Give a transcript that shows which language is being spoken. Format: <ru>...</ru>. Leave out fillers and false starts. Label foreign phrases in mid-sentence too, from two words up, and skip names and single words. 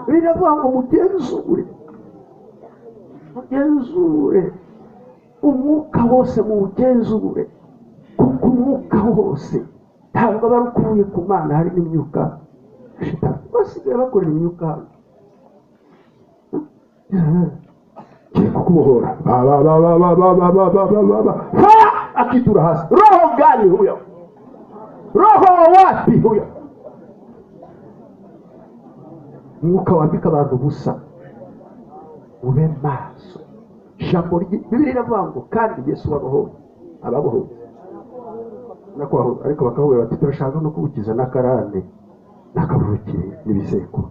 <rw>Biravuga ngo mugenzure umwuka wose, muwugenzure, kuko umwuka wose ntabwo aba ari ukuvuye ku Mana, hari n'imyuka shitani. Basigaye bakorera imyuka kukubohora, akitura hasi.</rw> <sw>Roho gani huyo? Roho wapi huyo?</sw> <rw>Mwuka wambika abantu busa. Ube maso. Jambo Bibiliya iravuga ngo kandi Yesu wabohoye ababohoye, ariko bakahubera bati turashaka no kubukiza n'akarande n'akavukire n'ibisekuru.</rw>